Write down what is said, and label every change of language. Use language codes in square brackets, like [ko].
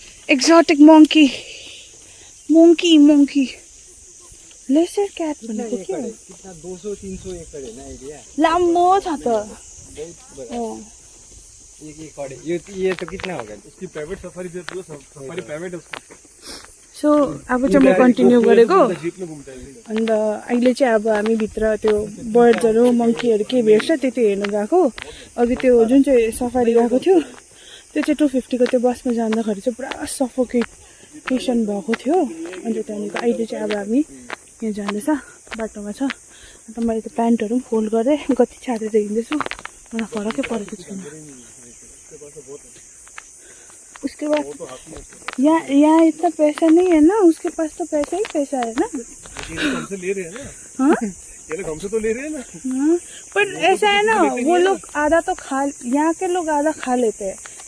[ne] Exotic monkey lesser CAT भनेको के हो? [hi] 200-300 एकड़ है ना एरिया। [ne] लामो छ त। [hi] एक एकड़। ये तो कितना होगा? इसकी प्राइवेट सफारी जो सफारी प्राइवेट है उसका। [ne] सो अब चाहिँ म कन्टिन्यू गरेको। अन्त अहिले चाहिँ अब हामी भित्र त्यो बर्ड्सहरू मङ्कीहरू के भेट्छ त्यति हेर्नु गएको। अघि त्यो जुन चाहिँ सफारी गएको थियो त्यो चाहिँ 250 को त्यो बसमा जाँदाखेरि चाहिँ पुरा सफोकेसन भएको थियो। अन्त त्यहाँदेखि अहिले चाहिँ अब हामी यहाँ जाँदैछ बाटोमा छ। अन्त मैले त्यो प्यान्टहरू पनि फोल्ड गरेँ कति छाडेर हिँड्दैछु। मलाई फरकै परेको छैन। [hi] उसके बाद यहाँ इतना पैसा नहीं है ना, उसके पास तो पैसा ही पैसा है ना। हमसे ले रहे हैं ना। हाँ ये लोग हमसे तो ले रहे हैं ना। हाँ पर ऐसा है ना, वो लोग आधा तो खा, यहाँ के लोग आधा खा लेते हैं,